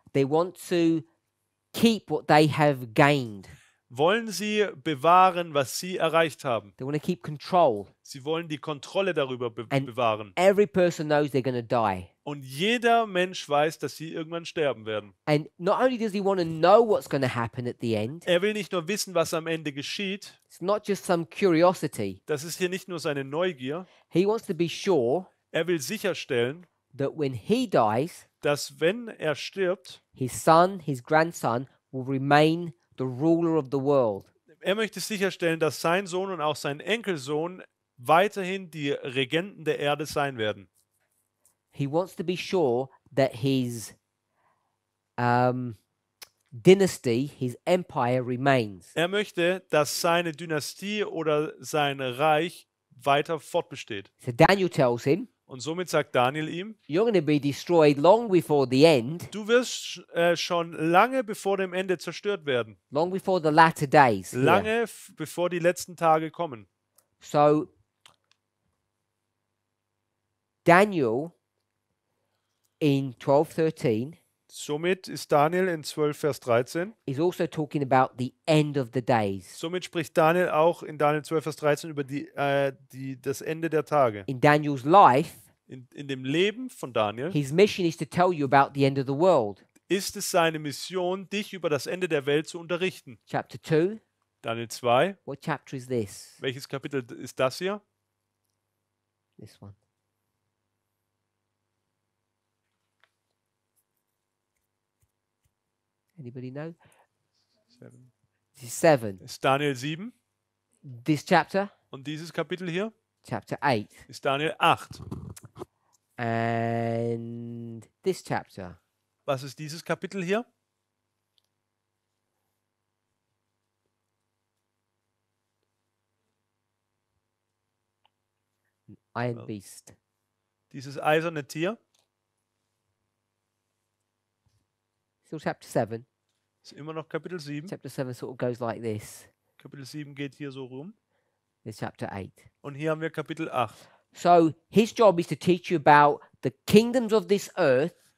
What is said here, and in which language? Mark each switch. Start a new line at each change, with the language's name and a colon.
English: they want to keep what they have gained.
German: wollen sie bewahren, was sie erreicht haben.
English: They want to keep control.
German: Sie wollen die Kontrolle darüber
English: And
German: bewahren.
English: every person knows they're going to die.
German: Und jeder Mensch weiß, dass sie irgendwann sterben werden.
English: And not only does he want to know what's going to happen at the end,
German: Er will nicht nur wissen, was am Ende geschieht.
English: it's not just some curiosity.
German: Das ist hier nicht nur seine Neugier.
English: He wants to be sure
German: Er will sicherstellen,
English: that when he dies,
German: dass wenn er stirbt,
English: his son, his grandson will remain the ruler of the world.
German: er möchte sicherstellen, dass sein Sohn und auch sein Enkelsohn weiterhin die Regenten der Erde sein werden.
English: He wants to be sure that his dynasty, his empire remains.
German: Er möchte, dass seine Dynastie oder sein Reich weiter fortbesteht.
English: So Daniel tells him,
German: Und somit sagt Daniel ihm,
English: you're going to be destroyed long before the end,
German: du wirst schon lange bevor dem Ende zerstört werden.
English: long before the latter days. here.
German: Lange bevor die letzten Tage kommen.
English: So Daniel in 12:13
German: Somit ist Daniel in 12, Vers 13.
English: is also talking about the end of the days.
German: Somit spricht Daniel auch in Daniel 12, Vers 13 über das Ende der Tage.
English: In Daniel's life,
German: In dem Leben von Daniel
English: his mission is to tell you about the end of the world.
German: ist es seine Mission, dich über das Ende der Welt zu unterrichten.
English: Chapter 2,
German: Daniel 2.
English: what chapter is this?
German: Welches Kapitel ist das hier?
English: This one. Anybody know? 7. This is 7.
German: Ist Daniel 7.
English: This chapter,
German: Und dieses Kapitel hier
English: chapter 8.
German: ist Daniel 8.
English: And this chapter,
German: Was ist dieses Kapitel hier?
English: Iron Well. Beast.
German: Dieses eiserne Tier.
English: Still chapter 7.
German: Ist immer noch Kapitel 7.
English: Chapter 7 sort of goes like this.
German: Kapitel 7 geht hier so rum.
English: There's chapter 8.
German: Und hier haben wir Kapitel 8.
English: So his job is to teach you about the kingdoms of this earth